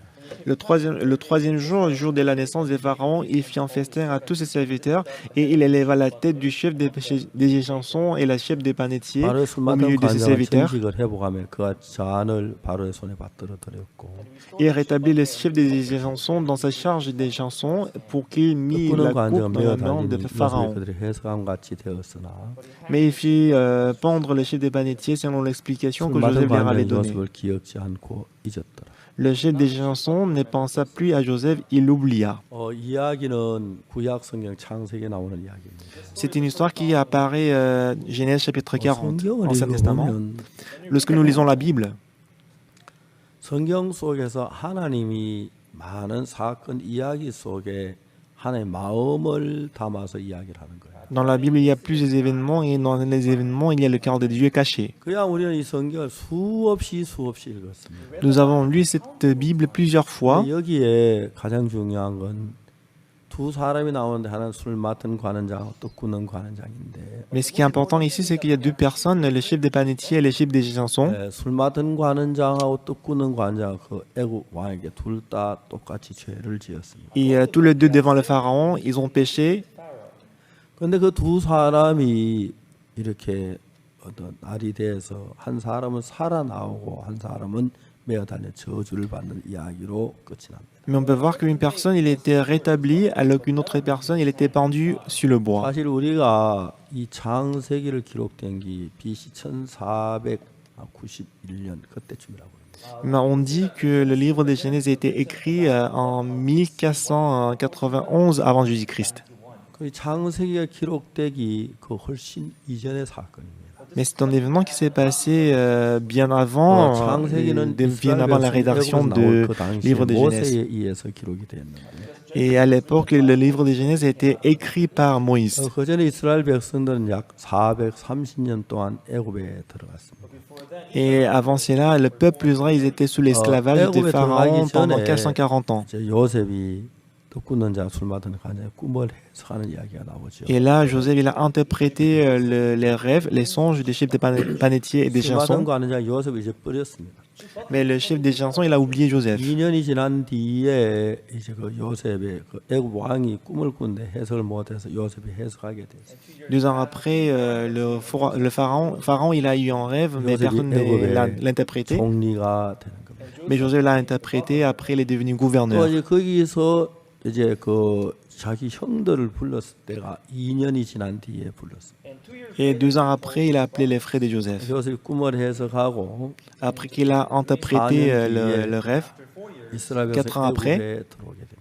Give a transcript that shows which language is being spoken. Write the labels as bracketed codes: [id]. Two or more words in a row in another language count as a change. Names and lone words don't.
[fr] Le troisième jour, le jour de la naissance des pharaons, il fit un festin à tous ses serviteurs et il éleva la tête du chef des chansons et la chef des panetiers [ko] 바로의 술 [fr] au [ko] 맡은 [fr] milieu de ses [ko] 관장은 [fr] serviteurs. [ko] 정직을 회복하며 그가 잔을 바로의 손에 받들어 드렸고 [fr] Et il rétablit le chef des chansons dans sa charge des chansons pour qu'il mit [ko] 끄는 [fr] la [ko] 관장은 [fr] coupe dans [ko] 매어 [fr] la main [ko] 달린 [fr] de [ko] 요셉이 [fr] Pharaon. [ko] 그들의 해석함 같이 되었으나 [fr] Mais il fit pendre le chef des panetiers selon l'explication [ko] 술 [fr] que [ko] 맡은 [fr] Joseph leur avait [ko] 관장이 [fr] donnée. [ko] 요셉을 기억지 않고 잊었더라. [fr] Le chef des chansons ne pensa plus à Joseph, il l'oublia. [ko] 이야기는 구약 성경 창세기에 나오는 이야기입니다. [fr] C'est une histoire qui apparaît Genèse chapitre 40, [ko] 성경을 [fr] Ancien Testament. [ko] 읽어보면 [fr] Lorsque nous lisons la Bible, [ko] 성경 속에서 하나님이 많은 사건 이야기 속에 하나님의 마음을 담아서 이야기를 하는 거예요. [fr] dans la Bible, il y a plusieurs événements et dans les événements, il y a le cœur de Dieu caché. [ko] 그야 우리는 이 성경을 수없이 읽었습니다. [fr] Nous avons lu cette Bible plusieurs fois. [ko] 여기에 가장 중요한 건 두 사람이 나오는데 하나는 술 맡은 관원장하고 또 굽는 관원장인데 [fr] Mais ce qui est important ici, c'est qu'il y a deux personnes, le chef des panetiers et le chef des chansons. [ko] 술 맡은 관원장하고 또 굽는 관원장 그 애굽 왕에게 둘 다 똑같이 죄를 지었습니다. [fr] Et tous les deux devant le pharaon, ils ont péché. [ko] 그런데 그 두 사람이 이렇게 어떤 날이 돼서 한 사람은 살아나오고 한 사람은 매어 달려 저주를 받는 이야기로 끝이 납니다. [fr] Mais on peut voir qu'une personne, il était rétabli, alors qu'une autre personne, il était pendu sur le bois. [ko] 사실 우리가 이 창세기를 기록된 게 BC 1491년 그때쯤이라고 합니다. [fr] Mais on dit que le livre de Genèse a été écrit en 1491 avant Jésus-Christ. [ko] 그 창세기가 기록되기 그 훨씬 이전의 사건입니다. [fr] Mais c'est un événement qui s'est passé bien avant la rédaction du livre de Genèse. Et à l'époque, le livre de Genèse a été écrit par Moïse. [ko] 그 전에 이스라엘 백성들은 약 430년 동안 애굽에 들어갔습니다. [fr] Et avant cela, le peuple Israël, ils étaient sous l'esclavage des pharaons pendant 440 ans. [ko] 요셉이 굽는 자 술 맡은 관장의 꿈을 해석하는 이야기가 나오죠. [fr] Et là, Joseph, il a interprété les rêves, les songes des chefs des panetiers et des [ko] 술 맡은 [fr] chansons. [ko] 관장 요셉이 이제 버렸습니다. [fr] Mais le chef des chansons, il a oublié Joseph. [ko] 2년이 지난 뒤에 이제 그 요셉의 그 애굽 왕이 꿈을 꾼데 해석을 못해서 요셉이 해석하게 됐어요. [fr] 2 ans après, le pharaon, il a eu un rêve, mais personne ne l'a interprété. [ko] 총리가 되는 겁니다. [fr] Mais Joseph l'a interprété, après il est devenu gouverneur. [ko] 이제 거기서 이제 그 자기 형들을 불렀을 때가 2년이 지난 뒤에 불렀어요. [fr] Et 2 ans après, il a appelé les frères de Joseph. [ko] 요셉이 꿈을 해석하고 [fr] Après qu'il a interprété le rêve, 4 ans après, [ko] 애굽에 들어오게 됩니다.